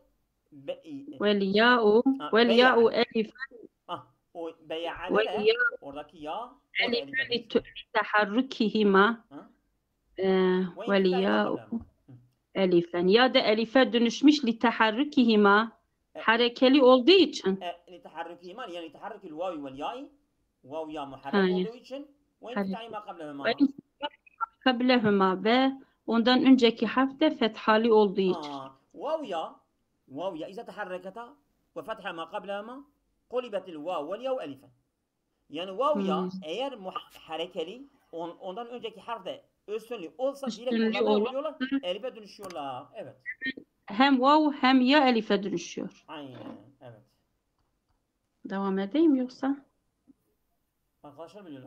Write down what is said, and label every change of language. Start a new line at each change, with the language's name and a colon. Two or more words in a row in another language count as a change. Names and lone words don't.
Arabic: والياء ألفا.
Turkish: O bey'ane oradaki ya o da elife.
Arabic: لتحركهما والياء ألفا.
Turkish: Ya da elife dönüşmüş
Arabic: لتحركهما.
Turkish: Harekeli olduğu için.
Arabic: لتحركهما يعني تحرك الواو والياء واو يا محرك
Turkish: olduğu için
Arabic: وانفتح ما قبلهما
Turkish: قبلهما ve ondan önceki harf de fethalı olduğu için.
Arabic: واو يا إذا تحركتا وفتح ما قبلهما قلبت الواو والياء ألفا.
Turkish: Yani vav ya eğer harekeli ondan önceki harf de üstünlü olsa direkt onlar oluyorlar, elife dönüşüyorlar. Evet. Hem vav hem ya elife dönüşüyor. Aynen. Evet. Devam edeyim yoksa? Arkadaşlar biliyorlar.